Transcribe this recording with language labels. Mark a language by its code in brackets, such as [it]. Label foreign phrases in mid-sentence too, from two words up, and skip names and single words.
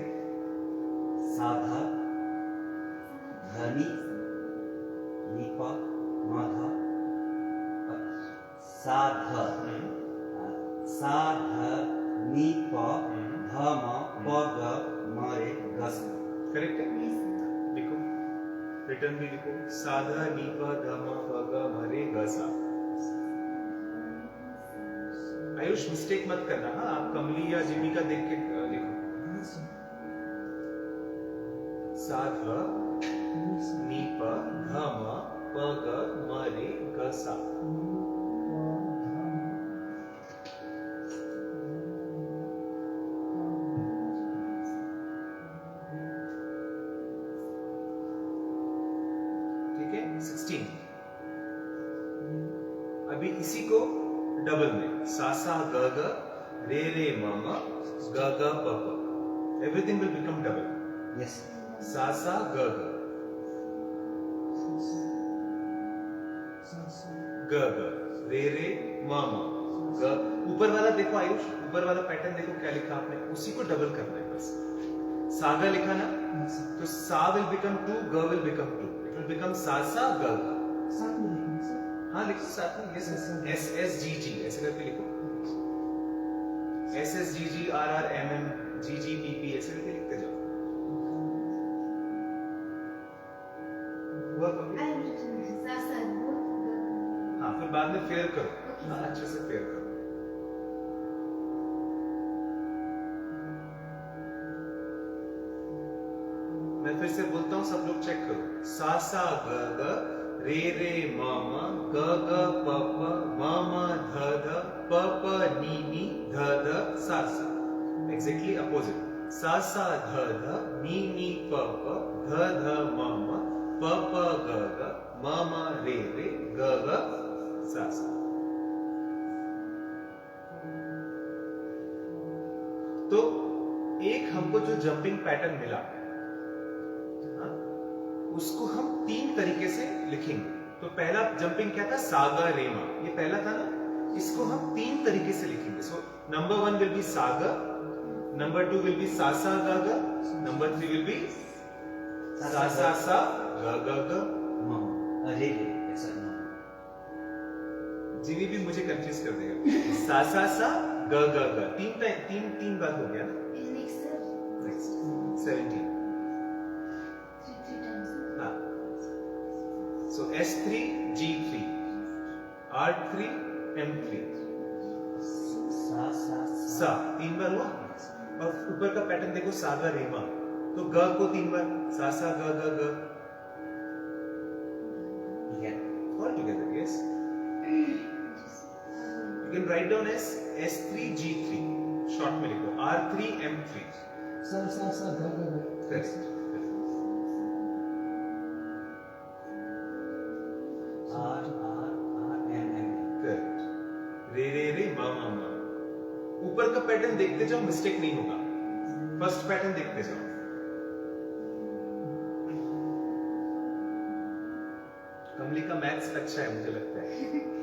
[hi] सा धा ध नी नी प म ध प। सा ध सा ध नी प ध म प ग म रे ग सा। करेक्ट है? लिखो, रिटर्न भी लिखो, सा ध नी प ध म प ग म रे ग सा। आयुष मिस्टेक मत करना, हाँ, आप कमली या जिमी का देख के लिखो। सा ध नी प ध म प ग म रे ग सा। ठीक है? 16। अभी इसी को डबल में, सा सा ग ग रे रे म म ग ग प प। [en] everything will become double. [hi] यस। सा सा ग ग ग ग रे रे म म ग। ऊपर वाला देखो आयुष, ऊपर वाला पैटर्न देखो क्या लिखा आपने, उसी को डबल करना है बस। सागा लिखा ना, तो सा [en] will become [hi] 2, ग [en] will become [hi] 2। [en] it will become sa sa ga ga. [hi] हाँ लिखो साथ में, यस एस एस जी जी ऐसे करके लिखो, एस एस जी जी आर आर एम एम जी जी पी पी ऐसे करके लिखते जाओ। हुआ कभी? हाँ, फिर बाद में फेयर करो, हाँ अच्छे से फेयर करो। मैं फिर से बोलता हूँ, सब लोग चेक करो। सा सा ग ग रे रे म म ग ग प प म म ध ध प प नी नी ध ध सा सा। [en] exactly opposite. [hi] सा सा ध ध नी नी प प ध ध म म प प ग ग म म रे रे ग ग सा सा। तो एक हमको जो [en] jumping pattern [hi] मिला, उसको हम 3 तरीके से लिखेंगे। तो पहला जंपिंग क्या था? सागा रेमा, ये पहला था ना, इसको हम 3 तरीके से लिखेंगे। [en] so number 1 will be saga, number 2 will be sasa ga ga, number 3 will be sasa sa ga ga ga [hi] म रे रे ऐसा न। जिनी भी मुझे कंफ्यूज कर देगा। सासा सा गा गा गा, तीन बार हो गया ना। नेक्स्ट 17। हाँ, so S3 G3 R3 M3 सा सा सा 3 बार हुआ। और ऊपर का पैटर्न देखो, सागा रेमा, तो ग को 3 बार, सा सा ग ग ग। [en] All together, yes. You can write down as S3 G3, [hi] शॉर्ट में लिखो [en] R3 M3। [hi] सा सा सा ग ग ग। करेक्ट। आर आर आर एम एम। करेक्ट। रे रे रे मा मा मा। ऊपर का पैटर्न देखते जाओ, मिस्टेक नहीं होगा। [en] first pattern [hi] देखते जाओ। कमली का मैथ्स अच्छा है मुझे लगता है।